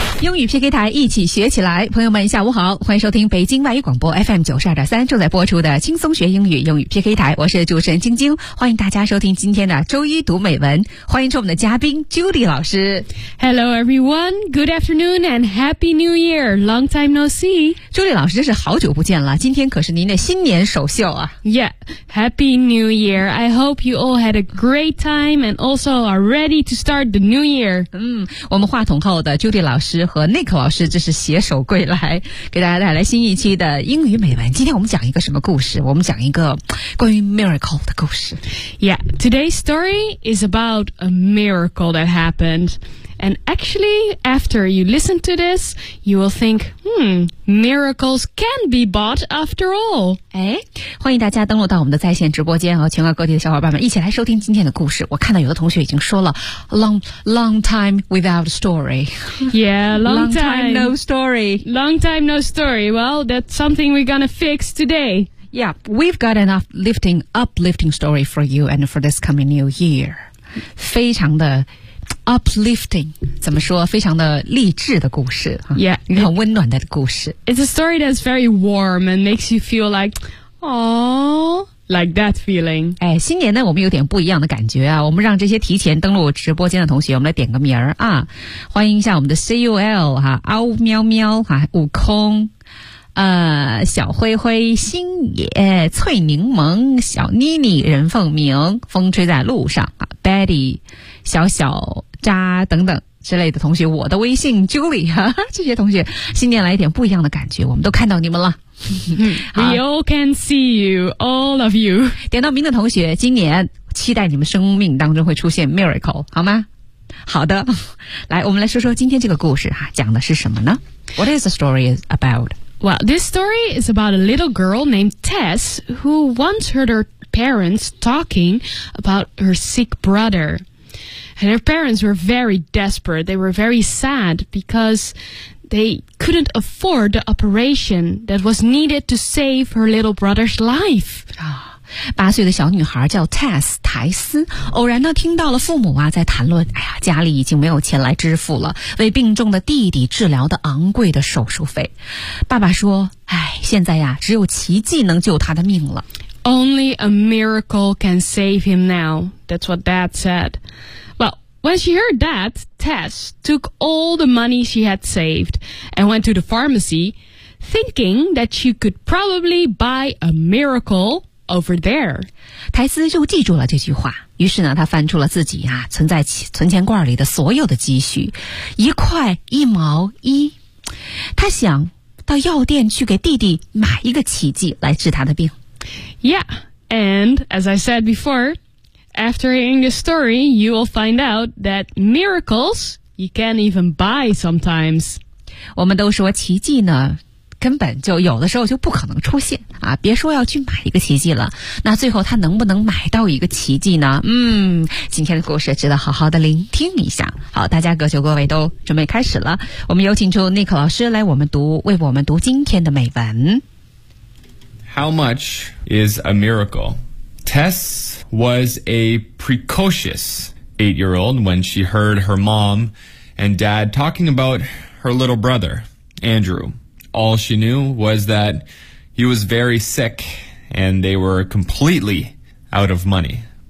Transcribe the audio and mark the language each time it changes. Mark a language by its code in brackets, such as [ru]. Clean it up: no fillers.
[zh] 英语 PK 台一起学起来。朋友们下午好，欢迎收听北京外语广播 FM92.3 正在播出的轻松学英语英语 PK 台。我是主持人晶晶，欢迎大家收听今天的周一读美文。欢迎出我们的嘉宾 Judy 老师。 [en] Hello everyone, good afternoon and happy new year, long time no see. [zh] Judy 老师真是好久不见了，今天可是您的新年首秀啊。 [en] Yeah, happy new year. I hope you all had a great time and also are ready to start the new year. [zh] 我们话筒后的 Judy 老师和 Nick 老师这是携手归来，给大家带来新一期的英语美文。今天我们讲一个什么故事？我们讲一个关于 miracle 的故事。 [en] Yeah, today's story is about a miracle that happened. And actually, after you listen to this, you will think, miracles can be bought after all. [zh] 欢迎大家登录到我们的在线直播间，和全国各地的小伙伴们一起来收听今天的故事。我看到有的同学已经说了 [en] long time without story. Yeah, long time no story. Long time no story. Well, that's something we're gonna fix today. Yeah, we've got an uplifting story for you and for this coming new year. [zh] 非常的 uplifting, 怎么说？非常的励志的故事。 [en] Yeah. [zh] 一个很温暖的故事。 [en] It's a story that's very warm and makes you feel like, aww. Like that feeling. [zh] 哎，新年呢，我们有点不一样的感觉啊。我们让这些提前登录直播间的同学，我们来点个名儿啊，欢迎一下我们的 CUL 哈，嗷喵喵哈，悟空，小灰灰，新野，翠柠檬，小妮妮，任凤鸣，风吹在路上啊 ，Betty， 小小扎等等。之类的同学，我的微信 Julie， 这些同学新年来一点不一样的感觉，我们都看到你们了。 [en] We all can see you, all of you. [zh] 点到名的同学，今年期待你们生命当中会出现 miracle， 好吗？好的，来，我们来说说今天这个故事哈，讲的是什么呢？ [en] What is the story about? Well, this story is about a little girl named Tess who once heard her parents talking about her sick brother. And her parents were very desperate. They were very sad because they couldn't afford the operation that was needed to save her little brother's life. [zh] 八岁的小女孩叫 Tess, 苔丝，偶然呢听到了父母啊在谈论，哎呀，家里已经没有钱来支付了为病重的弟弟治疗的昂贵的手术费。爸爸说，哎，现在呀只有奇迹能救他的命了。 [en] Only a miracle can save him now. That's what Dad said. When she heard that, Tess took all the money she had saved and went to the pharmacy, thinking that she could probably buy a miracle over there. [zh] 苔丝就记住了这句话，于是呢，她翻出了自己啊存在存钱罐里的所有的积蓄，一块一毛一。她想到药店去给弟弟买一个奇迹来治他的病。 [en] Yeah, and as I said before,After hearing this story, you will find out that miracles, you can't even buy sometimes. [zh] 我们都说奇迹呢，根本就有的时候就不可能出现啊，别说要去买一个奇迹了，那最后他能不能买到一个奇迹呢？今天的故事值得好好的聆听一下。好，大家各就各位都准备开始了，我们有请出 Nick 老师来为我们读今天的美文。 [en] How much is a miracle? Tess was a precocious 8-year-old when she heard her mom and dad talking about her little brother, Andrew. All she knew was that he was very sick and they were completely out of money.